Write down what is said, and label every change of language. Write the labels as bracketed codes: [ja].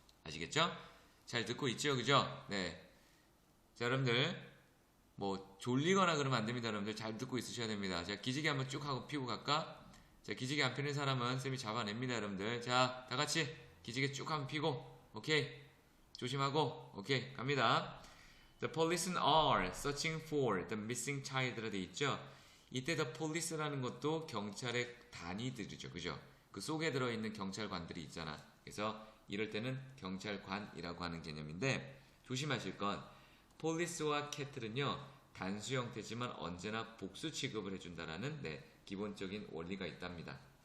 [ko] 아시겠죠? 잘 듣고 있죠? 그죠? 네. 자, 여러분들 뭐 졸리거나 그러면 안 됩니다. 여러분들 잘 듣고 있으셔야 됩니다. 자, 기지개 한번 쭉 하고 피고 갈까? 자, 기지개 안 피는 사람은 쌤이 잡아냅니다. 여러분들. 자, 다 같이 기지개 쭉 한번 피고, 오케이. 조심하고, 오케이. 갑니다. [en] The police are searching for the missing child [ko] 라 돼 있죠? 이때 the police라는 것도 경찰의 단위들이죠. 그죠? 그 속에 들어있는 경찰관들이 있잖아. 그래서 이럴 때는 경찰관이라고 하는 개념인데, 조심하실 건 police와 cattle은요 단수 형태지만 언제나 복수 취급을 해준다라는 기본적인 원리가 있답니다.